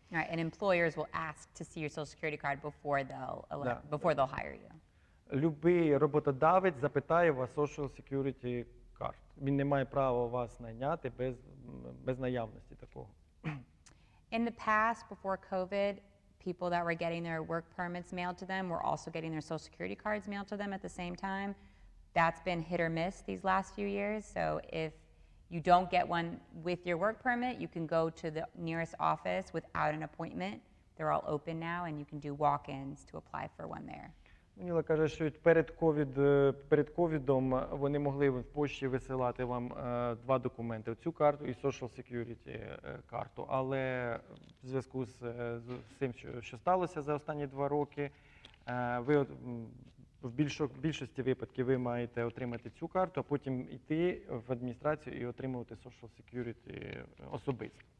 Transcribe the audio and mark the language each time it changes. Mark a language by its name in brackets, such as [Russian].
[English] Right, and employers will ask to see your Social Security card before they'll hire you. [Ukrainian] Любий роботодавець запитає вас Social Security card. Він не має права вас найняти без наявності такого. [English] In the past, before COVID, people that were getting their work permits mailed to them were also getting their Social Security cards mailed to them at the same time. That's been hit or miss these last few years. So if you don't get one with your work permit, you can go to the nearest office without an appointment. They're all open now, and you can do walk-ins to apply for one there. [Ukrainian] Ніла каже, що перед ковідом вони могли в пошті висилати вам два документи: цю карту і Social Security карту. Але в зв'язку з тим, що сталося за останні 2 роки, ви в більшості випадків ви маєте отримати цю карту, а потім йти в адміністрацію і отримувати Social Security особисто.